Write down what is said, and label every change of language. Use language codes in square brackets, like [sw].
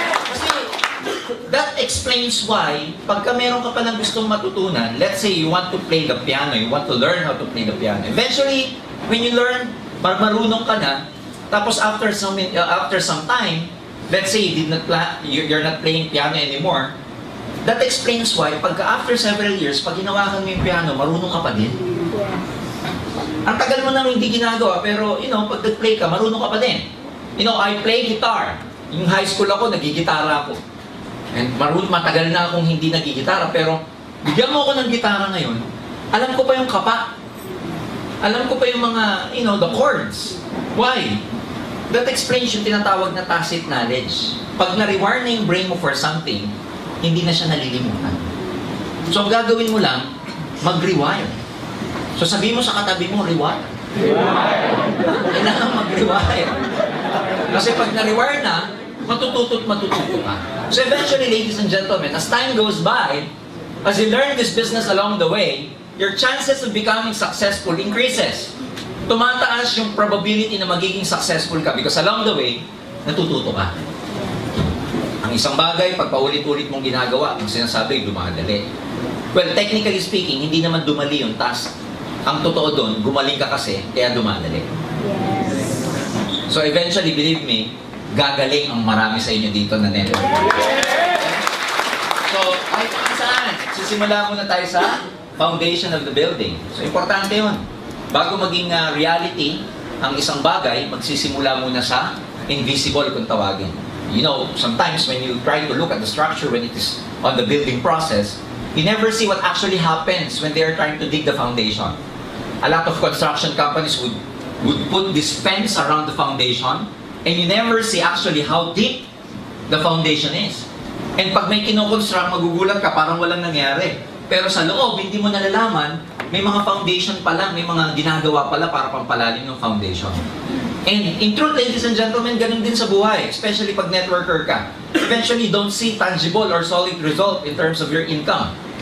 [en] Kasi that explains why, [tl] pagka meron ka pa ng gustong matutunan, [en] let's say you want to play the piano, you want to learn how to play the piano. Eventually, when you learn, [tl] marunong ka na, tapos [en] after some time, let's say you're not playing piano anymore, that explains why, pagka after several years, [tl] pag ginawakan mo yung piano, marunong ka pa din. [en] Ang tagal mo nang hindi ginagawa, pero, pag nag-play ka, marunong ka pa din. I play guitar. [tl] Yung high school ako, nagigitara ako. And matagal na akong hindi nagigitara, pero bigyan mo ako ng gitara ngayon, alam ko pa yung kapa. Alam ko pa yung mga, [en] the chords. Why? That explains [tl] yung tinatawag na tacit knowledge. Pag na-rewire na yung brain mo for something, hindi na siya nalilimutan. So, ang gagawin mo lang, mag-rewire. So, sabi mo sa katabi mo, rewire. Kailangan mag-rewire. Kasi pag na-rewire na, matututo ka. [en] So, eventually, ladies and gentlemen, as time goes by, as you learn this business along the way, your chances of becoming successful increases. [tl] Tumataas yung probability na magiging successful ka [en] because along the way, [tl] natututo ka. Ang isang bagay, pag paulit-ulit mong ginagawa, ang sinasabi, dumadali. Well, technically speaking, hindi naman dumali yung task. Ang totoo doon, gumaling ka kasi, kaya dumadali. [en] Yes. [tl] So eventually, [en] believe me, [tl] gagaling ang marami sa inyo dito na network. So, kahit saan, sisimula muna tayo sa foundation of the building. So, importante yun. Bago maging reality, ang isang bagay, magsisimula muna sa invisible kung tawagin. [en] Sometimes when you try to look at the structure when it is on the building process, you never see what actually happens when they are trying to dig the foundation. A lot of construction companies would put this fence around the foundation, and you never see actually how deep the foundation is. [tl] And pag may kinoconstruct, magugulat ka, parang walang nangyari. Pero sa loob, hindi mo nalalaman, may mga foundation pala, may mga ginagawa pala para pampalalim ng foundation. [en] And in truth, ladies and gentlemen, [tl] ganun din sa buhay, especially pag networker ka. [en] Eventually, you don't see tangible or solid result in terms of your income.